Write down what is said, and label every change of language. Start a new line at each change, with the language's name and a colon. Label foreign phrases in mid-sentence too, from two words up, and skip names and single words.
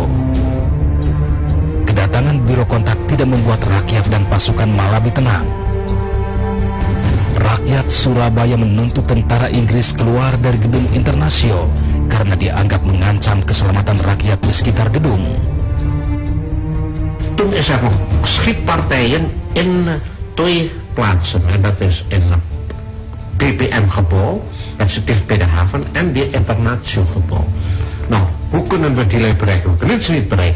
Indonesian: Kedatangan Biro Kontak tidak membuat rakyat dan pasukan Malabi tenang. Rakyat Surabaya menuntut tentara Inggris keluar dari Gedung Internasio karena dianggap mengancam keselamatan rakyat di sekitar gedung.
Dutch: Toen is er nog schietpartijen in 2 plaatsen. En dat is in het BPM-gebouw, dat zit dicht bij de haven, en die Internatio-gebouw. Nou, hoe kunnen we die bereiken? We kunnen ze niet bereiken.